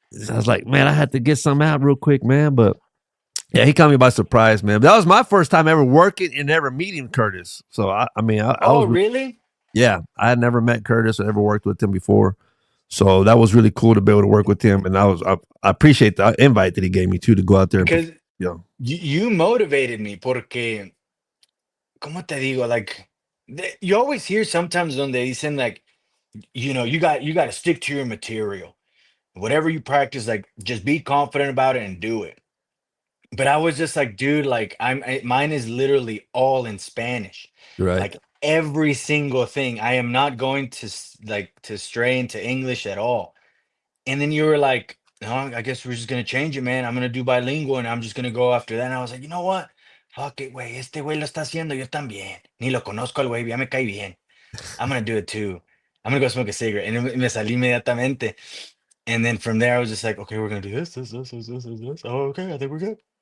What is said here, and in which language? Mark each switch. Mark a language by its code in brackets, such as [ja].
[en] I was like, "Man, I had to get some out real quick, man." But yeah, he caught me by surprise, man. That was my first time ever working and ever meeting Curtis. So I was really? Yeah, I had never met Curtis or ever worked with him before. So that was really cool to be able to work with him, and I appreciate the invite that he gave me too to go out there. Because you motivated me, [es] porque, ¿cómo te digo? [en] Like, you always hear sometimes [es] donde dicen [en] like, you got to stick to your material. Whatever you practice, like, just be confident about it and do it. But I was just like, dude, like, mine is literally all in Spanish. Right. Like every single thing. I am not going to stray into English at all. And then you were like, "No, I guess we're just gonna change it, man. I'm gonna do bilingual and I'm just gonna go after that." And I was like, you know what? Fuck it, güey. [es] Este güey lo está haciendo, yo también. Ni lo conozco al güey, ya me cae bien. [en] I'm gonna do it too. I'm gonna go smoke a cigarette. And [es] me salí inmediatamente. [en] And then from there, I was just like, okay, we're gonna do this. Oh, okay, I think we're good.